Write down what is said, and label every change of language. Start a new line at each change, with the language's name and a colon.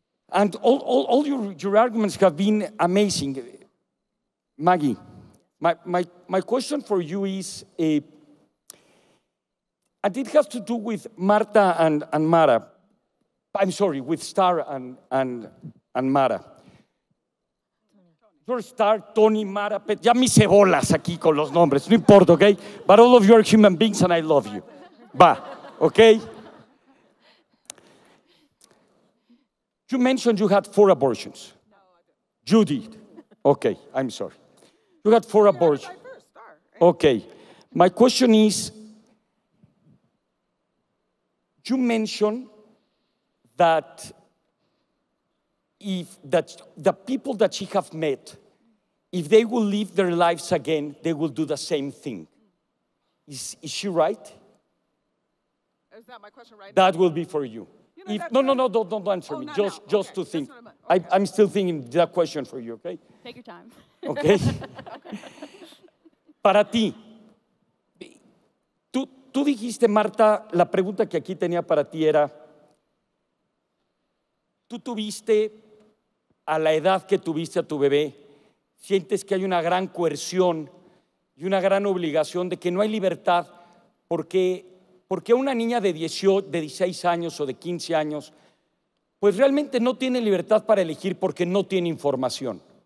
English: And all your arguments have been amazing. Maggy, my question for you is, and it has to do with Marta and Mara. I'm sorry, with Star and Mara. You're
Spanish: Star, Toni, Mara, ya me hice bolas aquí con los nombres, no importa, okay?
English: But all of you are human beings and I love you. Va, okay? You mentioned you had 4 abortions. No, I didn't. You did. Okay, I'm sorry. You had 4 abortions. Okay. My question is, you mentioned that the people that she have met, if they will live their lives again, they will do the same thing. Is she right? Is that my question right? That will be for you. No, don't answer me. Just to think. I'm still thinking that question for you, okay? Take your time. Okay.
Spanish: Para ti, tú dijiste, Marta, la pregunta que aquí tenía para ti era, tú tuviste a la edad que tuviste a tu bebé sientes que hay una gran coerción y una gran obligación de que no hay libertad porque una niña de 16 años o de 15 años pues realmente no tiene libertad para elegir porque no tiene información.